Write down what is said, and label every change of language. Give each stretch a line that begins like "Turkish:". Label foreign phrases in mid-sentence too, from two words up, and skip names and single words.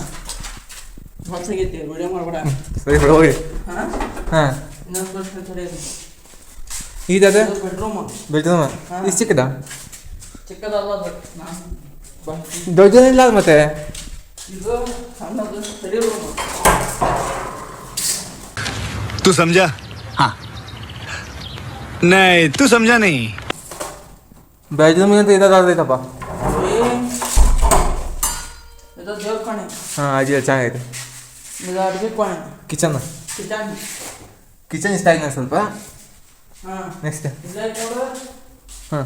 Kannada: ಹೊಸಾಗೈತಿ, ವಿಡಿಯೋ ಮಾಡ್ಬೇಡ. ಸರಿ ಬಿಡು ಹೋಗಿ. ಹಾಂ, ಹಾಂ, ಇನ್ನೊಂದು ವರ್ಷ ತಡೆಯೋದು. ಇದಾದ ಬೆಡ್ರೂಮ್. ಬೆಡ್ರೂಮ್ ಇದು ಚಿಕ್ಕದ, ಚಿಕ್ಕದಲ್ಲ ಅದು. ನಾನು ದೊಡ್ಡದಿಲ್ಲ ಮತ್ತೆ. ಇದು ಸಣ್ಣದು
English: study room.
Hindi: तू समझा? हाँ नहीं तू समझा नहीं.
Kannada: ಬೆಡ್ರೂಮ್ ಅಂತ ಇದಾದೈತಪ್ಪ. ಇದು ದೇವ್ರ ಕೋಣೆ. ಹಾಂ, ಅಜ್ಜಿ ಚೆನ್ನಾಗೈತೆ. ಇದು ಅಡುಗೆ ಕೋಣೆ. ಕಿಚನ್ ಇಷ್ಟ ಆಗಿದೆ ಸ್ವಲ್ಪ. ಹಾಂ, ನೆಕ್ಸ್ಟ್ ಇಲ್ಲೇ ನೋಡು. ಹಾಂ,